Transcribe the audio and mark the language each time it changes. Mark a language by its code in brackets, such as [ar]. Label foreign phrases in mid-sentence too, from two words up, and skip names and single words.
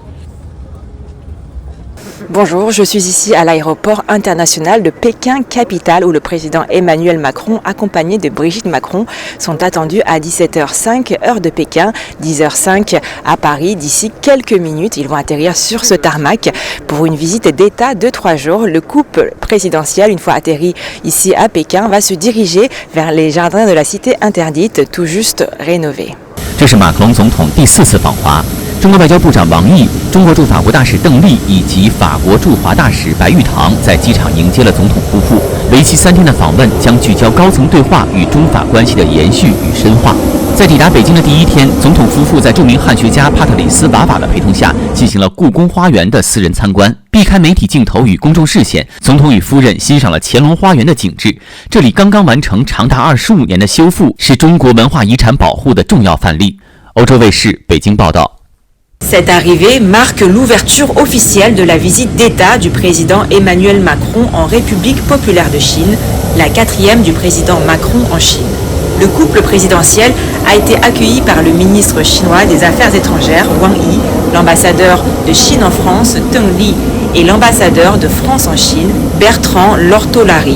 [fr] Bonjour, je suis ici à l'aéroport international de Pékin, capitale, où le président Emmanuel Macron, accompagné de Brigitte Macron, sont attendus à 17h05, heure de Pékin, 10h05 à Paris. D'ici quelques minutes, ils vont atterrir sur ce tarmac pour une visite d'État de 3 jours. Le couple présidentiel, une fois atterri ici à Pékin, va se diriger vers les jardins de la cité interdite, tout juste rénovés. [zh] 这是马克龙总统第4次访华。中国外交部长王毅、中国驻法国大使邓丽以及法国驻华大使白玉堂在机场迎接了总统夫妇。为期3天的访问将聚焦高层对话与中法关系的延续与深化。在抵达北京的第1天，总统夫妇在著名汉学家帕特里斯·瓦瓦的陪同下，进行了故宫花园的私人参观。避开媒体镜头与公众视线，总统与夫人欣赏了乾隆花园的景致。这里刚刚完成长达25年的修复，是中国文化遗产保护的重要范例。欧洲卫视北京报道。 [fr] Cette arrivée marque l'ouverture officielle de la visite d'État du président Emmanuel Macron en République populaire de Chine, la 4e du président Macron en Chine. Le couple présidentiel a été accueilli par le ministre chinois des Affaires étrangères, Wang Yi, l'ambassadeur de Chine en France, Deng Li, et l'ambassadeur de France en Chine, Bertrand Lortolari.